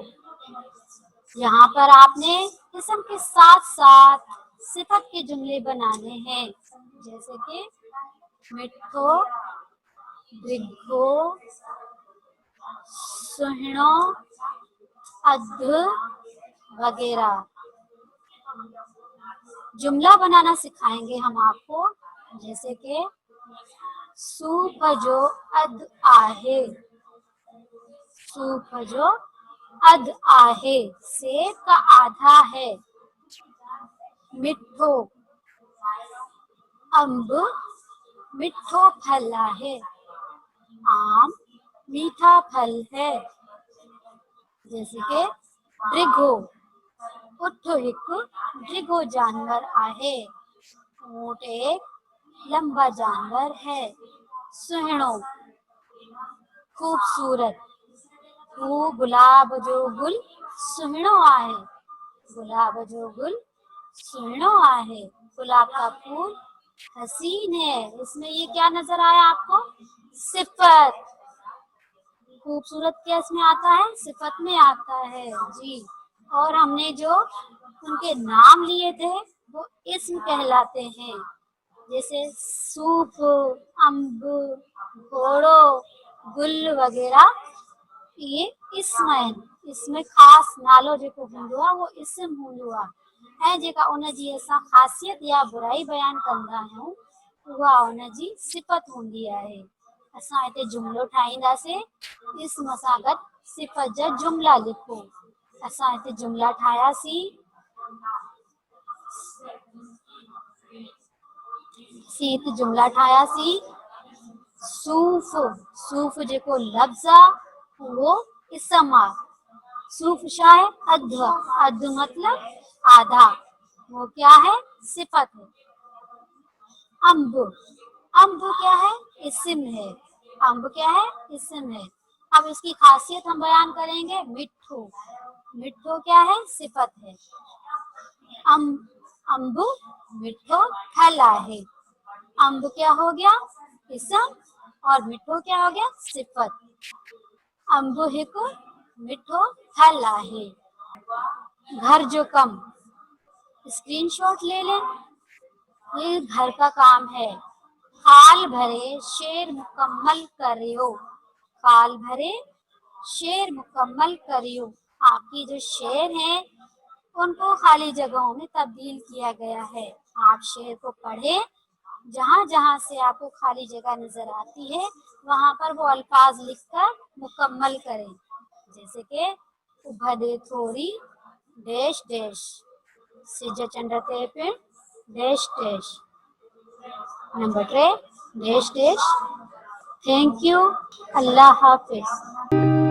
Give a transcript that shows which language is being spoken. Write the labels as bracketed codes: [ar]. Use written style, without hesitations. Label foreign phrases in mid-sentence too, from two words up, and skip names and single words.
[ur] یہاں پر آپ نے اسم کے ساتھ ساتھ صفت کے جملے بنانے ہیں، جیسے کہ مٹھو، دگو، سہنو، ادھ وغیرہ. جملہ بنانا سکھائیں گے ہم آپ کو، جیسے کہ [sd] सूप जो अध आहे, सूप जो अध आहे, [ur] سیب کا آدھا ہے. मिठो, [sd] अम्ब मिठो [ur] پھل ہے، آم میٹھا پھل ہے. जैसे कि [sd] ड्रिगो, उठो हिकु ड्रिगो जानवर आहे, [ur] اونٹ ایک لمبا جانور ہے. [sd] सुहिणो खूबसूरत, हू गुलाब जो गुल सुहिणो आहे, गुलाब जो गुल सुहिणो आहे। [ur] گلاب کا پھول حسین ہے. اس میں یہ کیا نظر آیا آپ کو? सिफत। خوبصورت کیا اس میں آتا ہے? صفت میں آتا ہے جی. اور ہم نے جو ان کے نام لیے تھے وہ اسم کہلاتے ہیں، جیسے سوپ، انب، گھوڑو، گل وغیرہ، یہ [sd] इस्म आहिनि। इसमें ख़ासि नालो जेको हूंदो आहे उहो इस्म हूंदो आहे ऐं जेका उन जी असां ख़ासियत या बुराई बयानु कंदा आहियूं उहा उन जी सिफ़त हूंदी आहे। असां हिते जुमिलो ठाहींदासीं, इस्म सां गॾु सिफ़त जा जुमिला लिखो। असां हिते जुमिला ठाहियासीं। हिते जुमिला ठाहियासीं। सूफ़, सूफ़ जेको लफ़्ज़ आहे उहो इस्म आहे। सूफ़ छा [ur] ہے؟ ادھ، ادھ مطلب آدھا، وہ کیا ہے? صفت ہے۔ انب، انب کیا ہے? اسم ہے۔ انب کیا ہے؟ اسم ہے. اب اس کی خاصیت ہم بیان کریں گے. مٹھو، مٹھو کیا ہے؟ صفت ہے. [sd] अम्ब मिठो [ur] پھل ہے. انب کیا ہو گیا؟ اسم، اور مٹھو کیا ہو گیا؟ صفت. [sd] अम्ब हिकु मिठो फल है। घर जो कम, [ur] اسکرین شاٹ لے لیں. یہ گھر کا کام ہے. [sd] खाल भरे शेर मुकम्मल करियो, खाल भरे शेर मुकम्मल करियो। [ur] آپ کی جو شعر ہیں ان کو خالی جگہوں میں تبدیل کیا گیا ہے. آپ شعر کو پڑھے، جہاں جہاں سے آپ کو خالی جگہ نظر آتی ہے وہاں پر وہ الفاظ لکھ کر مکمل کریں، جیسے کہ [sd] उभदे थोड़ी [en] dash dash, [sd] सिज चंड ते पिण [en] dash dash. [ur] نمبر 3 [en] dash dash. thank you, [ur] اللہ حافظ.